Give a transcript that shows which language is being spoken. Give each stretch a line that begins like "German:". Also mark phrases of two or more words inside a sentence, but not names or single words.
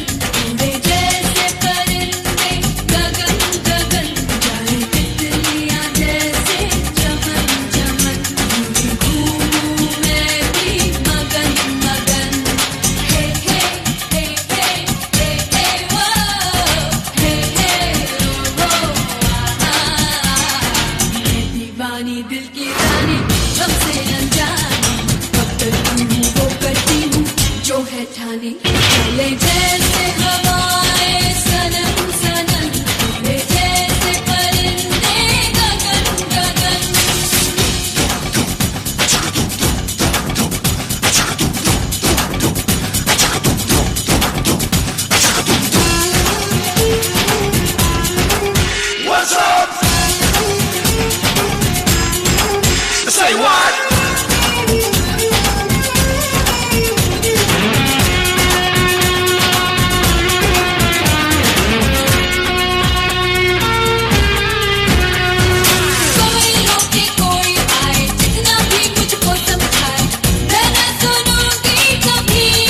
Hindi: उड़े जैसे परिंदे गगन गगन, जाए तितलियां जैसे चमन चमन, घूमी घूमूं मैं भी मगन मगन। हे हे हे हे हे हे वो, हे हे ओ आहा, मैं दीवानी दिल की रानी सबसे अनजानी, वो करती हूँ जो है ठानी। चले जैसे हवाएं सनन सनन, उड़े जैसे परिंदे गगन गगन।
English: What's up? Say what?
Hindi: कोई रोके कोई आए, जितना भी मुझको समझाए, मैं न सुनूंगी कभी।